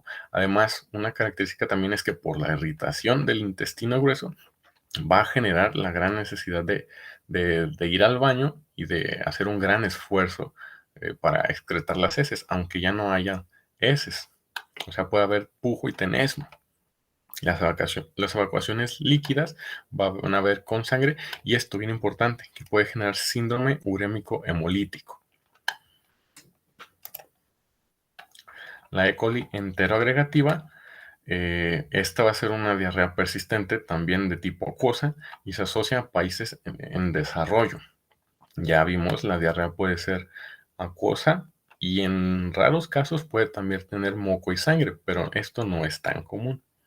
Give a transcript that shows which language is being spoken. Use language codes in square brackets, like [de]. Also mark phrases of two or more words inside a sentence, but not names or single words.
[es] Además, una característica también es que por la irritación del intestino grueso va a generar la gran necesidad de ir al baño y de hacer un gran esfuerzo para excretar las heces, aunque ya no haya heces. O sea, puede haber pujo y tenesmo. Las evacuaciones líquidas van a haber con sangre y esto bien importante, que puede generar síndrome urémico hemolítico. La E. coli enteroagregativa, esta va a ser una diarrea persistente también de tipo acuosa y se asocia a países en desarrollo. Ya vimos, la diarrea puede ser acuosa y en raros casos puede también tener moco y sangre, pero esto no es tan común.